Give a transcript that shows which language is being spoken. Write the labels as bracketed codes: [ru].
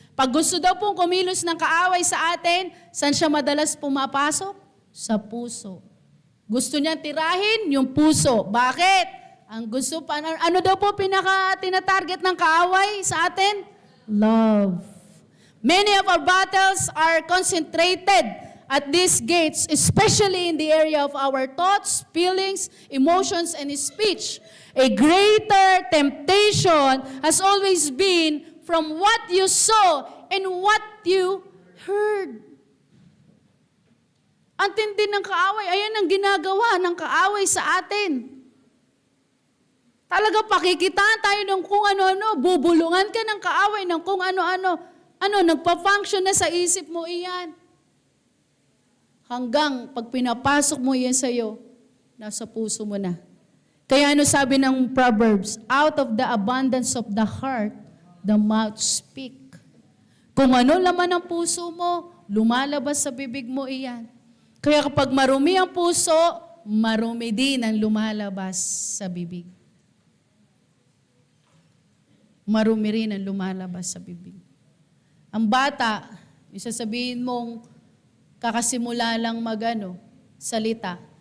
[tl] Pag gusto daw pong kumilos ng kaaway sa atin, saan siya madalas pumapasok? Sa puso. Gusto niya tirahin yung puso. Bakit? Ano daw po tinatarget ng kaaway sa atin? [en] Love. Many of our battles are concentrated at these gates, especially in the area of our thoughts, feelings, emotions, and speech. A greater temptation has always been from what you saw and what you heard. [tl] Ang tindi ng kaaway, ayan ang ginagawa ng kaaway sa atin. Talaga pakikitaan tayo ng kung ano-ano, bubulungan ka ng kaaway ng kung ano-ano. Nagpa-function na sa isip mo iyan. Hanggang pag pinapasok mo yan sa'yo, nasa puso mo na. Kaya sabi ng [en] Proverbs, out of the abundance of the heart, the mouth speak. [tl] Kung ano laman ng puso mo, lumalabas sa bibig mo iyan. Kaya kapag marumi ang puso, marumi din ang lumalabas sa bibig. Marumi rin ang lumalabas sa bibig. Ang bata, isasabihin mong kakasimula lang salita.